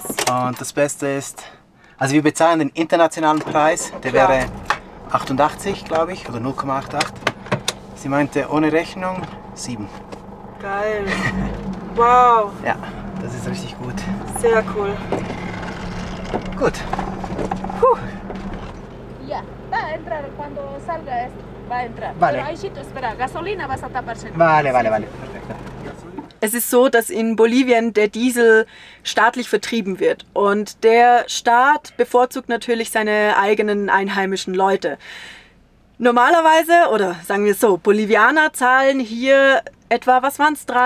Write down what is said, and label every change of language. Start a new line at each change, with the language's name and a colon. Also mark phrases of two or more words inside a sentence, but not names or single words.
German: Und das Beste ist, also wir bezahlen den internationalen Preis, der Klar. wäre 88, glaube ich, oder 0,88. Sie meinte ohne Rechnung 7. Geil. Wow, Ja, das ist richtig gut. sehr cool. Gut.
Spanish: Ya, va a entrar cuando salga, va a entrar. Vale. Pero ahí sí, espera, gasolina vas a tapar. Vale.
German: Perfekt. Es ist so, dass in Bolivien der Diesel staatlich vertrieben wird und der Staat bevorzugt natürlich seine eigenen einheimischen Leute. Normalerweise, oder sagen wir es so, Bolivianer zahlen hier etwa, was waren es,